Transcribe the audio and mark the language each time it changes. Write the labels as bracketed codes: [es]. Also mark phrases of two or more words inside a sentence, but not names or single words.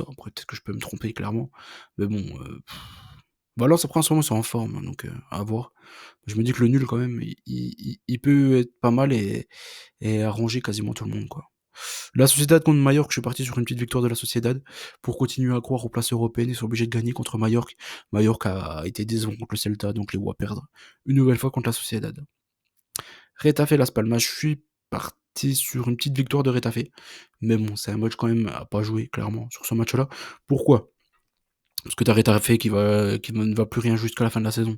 [fr] Après, peut-être que je peux me tromper clairement. Mais bon, Valence, après, en ce moment, ils sont en forme, donc à voir. Je me dis que le nul, quand même, il peut être pas mal et arranger quasiment tout le monde, quoi. La Sociedad contre Mallorca, je suis parti sur une petite victoire de la Sociedad pour continuer à croire aux places européennes. Ils sont obligés de gagner contre Mallorca. Mallorca a été décevant contre le Celta, donc les voit perdre une nouvelle fois contre la Sociedad. Retafe Las Palmas, je suis parti sur une petite victoire de Retafe. Mais bon, c'est un match quand même à pas jouer, clairement, sur ce match-là. Pourquoi? Parce que t'as Retafe qui ne va plus rien jusqu'à la fin de la saison.